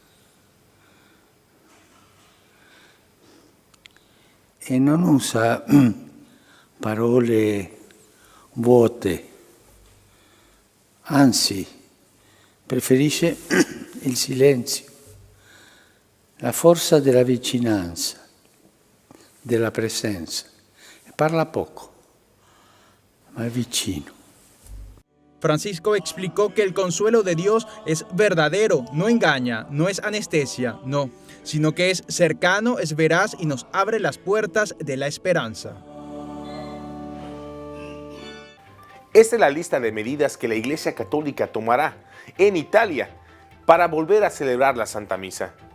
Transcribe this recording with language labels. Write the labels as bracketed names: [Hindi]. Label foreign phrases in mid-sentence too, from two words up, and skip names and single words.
[Italian] E non usa parole vuote, anzi preferisce il silenzio, la forza della vicinanza, della presenza. E parla poco, ma è vicino. [Spanish] Francisco explicó que el consuelo de Dios es verdadero, no engaña, no es anestesia, no, sino que es cercano, es veraz y nos abre las puertas de la esperanza. Esta es la lista de medidas que la Iglesia Católica tomará en Italia para volver a celebrar la Santa Misa.